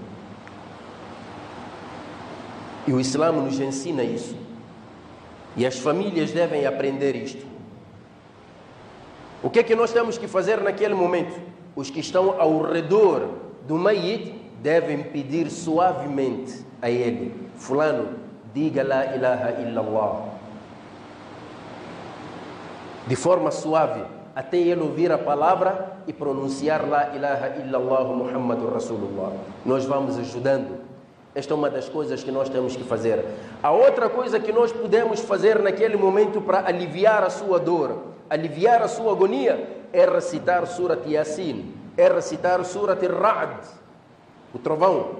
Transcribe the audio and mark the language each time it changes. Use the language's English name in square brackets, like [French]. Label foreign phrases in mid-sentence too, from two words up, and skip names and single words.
[Portuguese] E o Islã nos ensina isso. E as famílias devem aprender isto. O que é que nós temos que fazer naquele momento? Os que estão ao redor do Mayit devem pedir suavemente a ele: fulano, diga [Arabic] لا إله إلا الله. [Portuguese] De forma suave, até ele ouvir a palavra e pronunciar [Arabic] لا إله إلا الله محمد رسول الله. [Portuguese] Nós vamos ajudando. Esta é uma das coisas que nós temos que fazer. A outra coisa que nós podemos fazer naquele momento para aliviar a sua dor, aliviar a sua agonia, é recitar Surat Yasin, é recitar Surat Ar-Ra'd, o trovão.